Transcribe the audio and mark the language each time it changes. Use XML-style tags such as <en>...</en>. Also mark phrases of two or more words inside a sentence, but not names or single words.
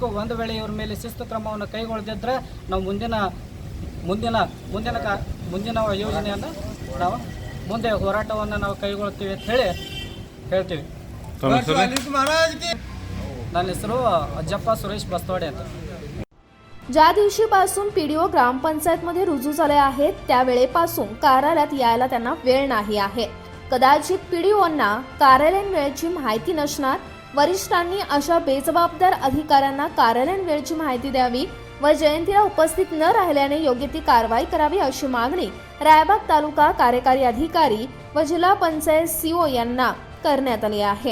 <kn>ಒಂದು ವೇಳೆ ಇವ್ರ ಮೇಲೆ ಶಿಸ್ತು ಕ್ರಮವನ್ನು ಕೈಗೊಳ್ಳದಿದ್ದರೆ ನಾವು ಮುಂದಿನ ಯೋಜನೆಯನ್ನು ನಾವು ಮುಂದೆ ಹೋರಾಟವನ್ನು ನಾವು ಕೈಗೊಳ್ತೀವಿ ಅಂತ ಹೇಳ್ತೀವಿ। ನನ್ನ ಹೆಸರು ಅಜ್ಜಪ್ಪ ಸುರೇಶ್ ಬಸ್ತವಾಡೆ ಅಂತ।</kn> <mr>ज्या दिवशीपासून PDO ग्रामपंचायतमध्ये रुजू झाले आहेत त्यावेळेपासून कार्यालयात यायला त्यांना वेळ नाही आहे। कदाचित PDOंना कार्यालयीन वेळेची माहिती नसणार। वरिष्ठांनी अशा बेजबाबदार अधिकाऱ्यांना कार्यालयीन वेळेची माहिती द्यावी व जयंतीला उपस्थित न राहिल्याने योग्य ती कारवाई करावी अशी मागणी रायबाग तालुका कार्यकारी अधिकारी व जिल्हा पंचायत CO यांना करण्यात आली आहे।</mr>